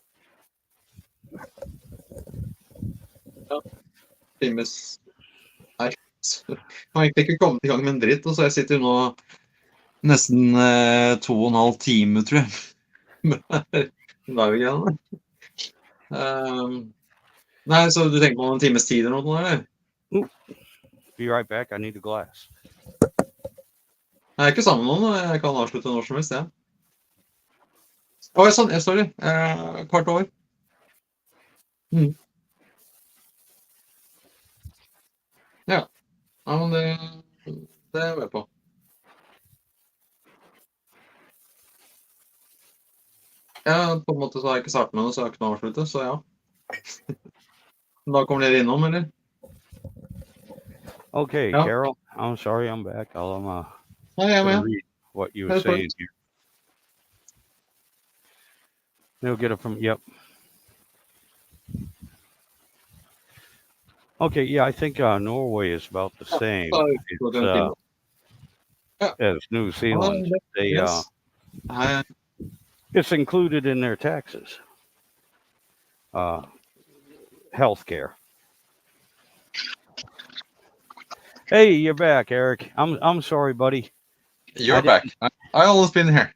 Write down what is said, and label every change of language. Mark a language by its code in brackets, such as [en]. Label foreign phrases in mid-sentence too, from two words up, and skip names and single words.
[no] Ja. Times Nei. Så jeg har egentlig ikke kommet i gang med en dritt, og så jeg sitter nå nesten 2,5 timer, tror jeg, med live-greiene. Nei, så du tenker på en times tid eller noe, eller? [en] Be right back. I need a glass. [no] Jeg er ikke sammen med noen, jeg kan avslutte når som helst, ja. Sånn, sorry. Kvart år. Mm. Ja. Ja, men det er jeg med på. Ja, på en måte så har jeg ikke startet med noe, så jeg har ikke noe å avslutte, så ja. Da kommer dere innom, eller? [en] Okay, Yeah. Carol. I'm sorry, I'm back. [no] Ja, jeg er [en] gonna [no] med. [en] read what you were That's saying right. here. They'll get it from. Yep. Okay. Yeah, I think Norway is about the same. [no] Så [en] It's, [no] går det en time. Ja. [en] as New Zealand. They Yes. it's included in their taxes. Healthcare. Hey, you're back, Eric. I'm sorry, buddy. You're back. I always been here.